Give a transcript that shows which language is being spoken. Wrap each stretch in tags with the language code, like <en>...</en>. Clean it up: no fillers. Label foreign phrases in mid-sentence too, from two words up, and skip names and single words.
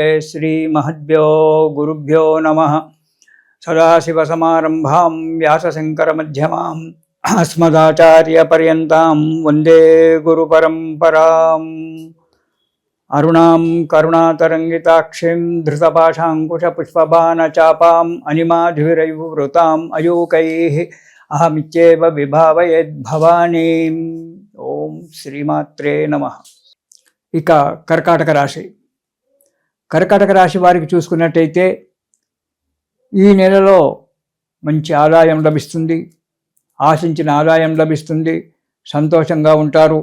<sa>श्री महद्भ्यो गुरुभ्यो नमः। सदाशिवसमारम्भां व्यासशङ्करमध्यमाम् अस्मदाचार्यपर्यन्तां वन्दे गुरुपरम्पराम्। अरुणां करुणातरङ्गिताक्षीं धृतपाशाङ्कुशपुष्पबाणचापाम् अनिमाधुरैर्वृताम् अयूकैः अहमित्येव विभावयेद्भवानीम्। ओम శ్రీమాత్రే నమః।</sa> <te>ఇక కర్కాటక రాశి. కర్కాటక రాశి వారికి చూసుకున్నట్టయితే ఈ నెలలో మంచి ఆదాయం లభిస్తుంది, ఆశించిన ఆదాయం లభిస్తుంది, సంతోషంగా ఉంటారు.</te>